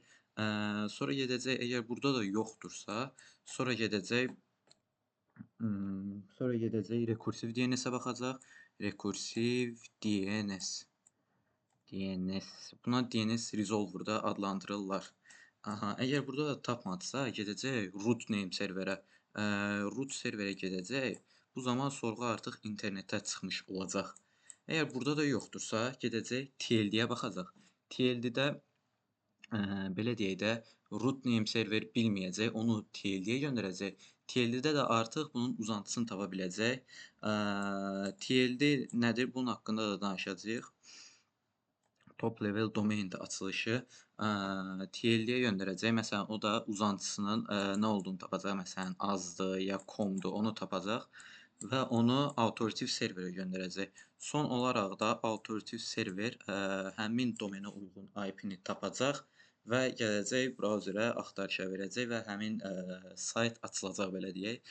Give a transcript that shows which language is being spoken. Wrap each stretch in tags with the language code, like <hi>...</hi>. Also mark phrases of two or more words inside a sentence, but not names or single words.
<az>Sonra gedəcək, əgər burada da yoxdursa, sonra gedəcək rekursiv DNS-ə baxacaq. Rekursiv DNS. Buna</az> <en>DNS Resolver</en> <az>da adlandırırlar. Əgər burada da tapmadısa, gedəcək</az> <en>root name serverə.</en> <az>Root serverə gedəcək. Bu zaman sorğu artıq internetə çıxmış olacaq. Əgər burada da yoxdursa, gedəcək TLD-yə baxacaq. TLD-də belə deyək də,</az> <en>root name server</en> <az>bilməyəcək, onu TLD-yə göndərəcək. TLD-də də artıq bunun uzantısını tapa biləcək. TLD nədir? Bunun haqqında da danışacağıq.</az> <en>Top level domain</en> <az>də açılışı TLD-yə göndərəcək. Məsələn, o da uzantısının nə olduğunu tapacaq. Məsələn, azdır ya comdur, onu tapacaq və onu</az> <en>authoritative serverə</en> <az>göndərəcək. Son olaraq da</az> <en>authoritative server</en> <az>həmin domenə uyğun IP-ni tapacaq və gələcək browserə axtarışa verəcək və həmin sayt açılacaq, belə deyək.</az>